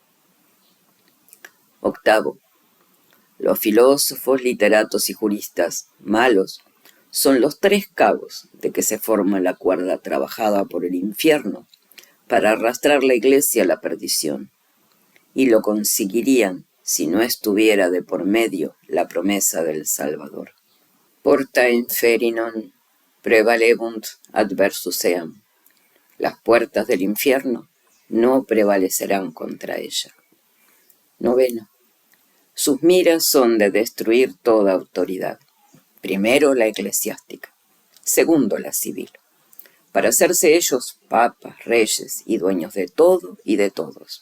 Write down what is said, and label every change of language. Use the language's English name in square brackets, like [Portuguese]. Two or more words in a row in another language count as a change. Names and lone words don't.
[Spanish] Octavo, los filósofos, literatos y juristas malos son los tres cabos de que se forma la cuerda trabajada por el infierno para arrastrar la Iglesia a la perdición, y lo conseguirían si no estuviera de por medio la promesa del Salvador. [Latin] Porta inferinon prevalebunt adversus eam. [Spanish] Las puertas del infierno no prevalecerán contra ella. Noveno, sus miras son de destruir toda autoridad. Primero la eclesiástica, segundo la civil, para hacerse ellos papas, reyes y dueños de todo y de todos.